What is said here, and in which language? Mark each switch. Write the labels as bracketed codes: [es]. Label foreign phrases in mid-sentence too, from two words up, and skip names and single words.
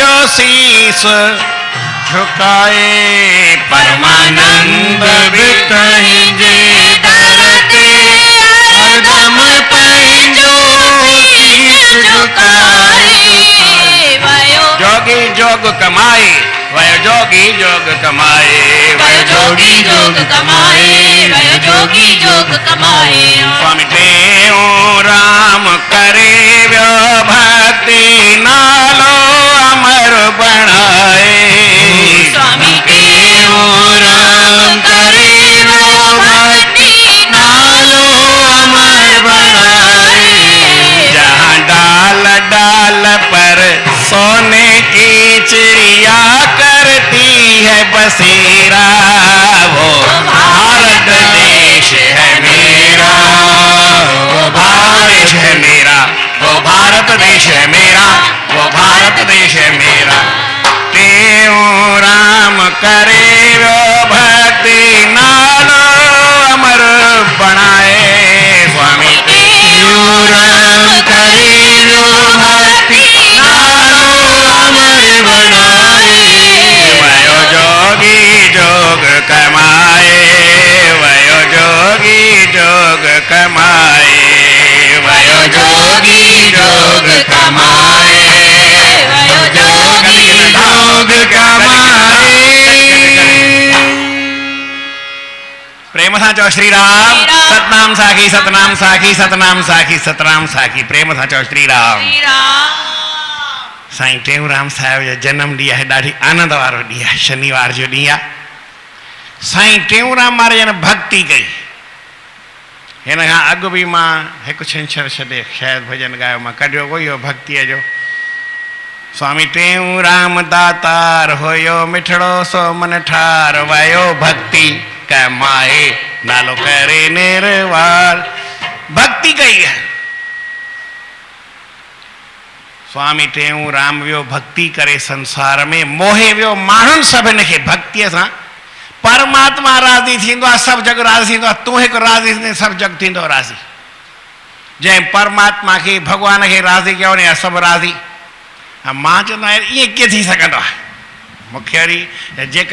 [sd] शीस झुकाए परमानंद वितहि जे दरते हरदम पंहिंजो शीस झुकाए वयो जोगी जोग कमाए वयो जोगी जोग कमाए वयो जोगी जोग कमाए वयो जोगी जोग कमाए स्वामी टेऊं राम करे व्यो भक्ति नालो अमर बनाए स्वामी टेऊं राम करे वो भक्ति नालो अमर बनाए [hi] जहाँ डाल डाल पर सोने की चिड़िया करती है बसेरा वो भारत देश है मेरा वो भारत देश है मेरा वो भारत देश है मेरा वो भारत देश है मेरा [sd] तेऊं राम करे वो भक्ति नालो अमर बनाए स्वामी टेऊं राम करे वो भक्ति नालो अमर बनाए वयो जोगी जोग कमाए वयो जोगी जोग कमाए वयो जोगी जोग कमाए वयो जोगी जोग कमाए प्रेम सां चओ श्री राम सतनाम साखी सतनाम साखी सतनाम साखी सतनाम साखी प्रेम सां चओ श्री राम श्री राम साईं टेऊंराम साहिब जो जन्म ॾींहुं आहे ॾाढी आनंद वारो ॾींहुं आहे शनिवार जो ॾींहुं आहे साईं टेऊंराम महाराज ने भक्ति कई हिन खां अॻु बि मां हिकु छंछरु छॾे शायदि भॼन ॻायो मां कढियो कोई हो भक्तीअ जो स्वामी टेऊंराम दातार हुयो मिठड़ो सो मन ठार वयो भक्ति कमाए नालो करे निर्वार भक्ति कई है स्वामी टेऊंराम वियो भक्ति करे संसार में मोहे वियो माण्हुनि सभिनि खे भक्तीअ सां परमात्मा राज़ी थींदो आहे सभु जग राज़ी थींदो आहे तूं हिकु राज़ी थींदे सभु जग थींदो राज़ी जंहिं परमात्मा खे भॻवान खे राज़ी कयो ने सभु राज़ी मां चवंदो आहियां ईअं कीअं थी सघंदो आहे मूंखे वरी जेका